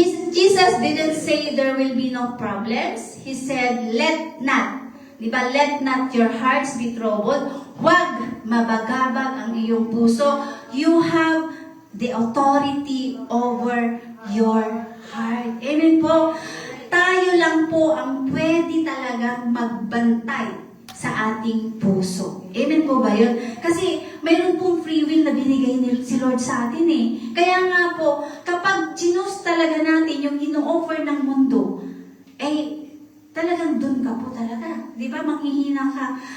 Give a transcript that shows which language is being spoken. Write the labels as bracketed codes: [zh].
[en] Jesus didn't say there will be no problems. He said, let not. Diba? Let not your hearts be troubled. [tl] Huwag mabagabag ang iyong puso. [en] You have the authority over your heart. [tl] Amen po. Tayo lang po ang pwede talagang magbantay sa ating puso. Amen po ba yun? Kasi mayroon pong free will na binigay si Lord sa atin eh. Kaya nga po, kapag chinus talaga natin yung ino-offer ng mundo, eh, talagang dun ka po talaga. Di ba? Manghihina ka.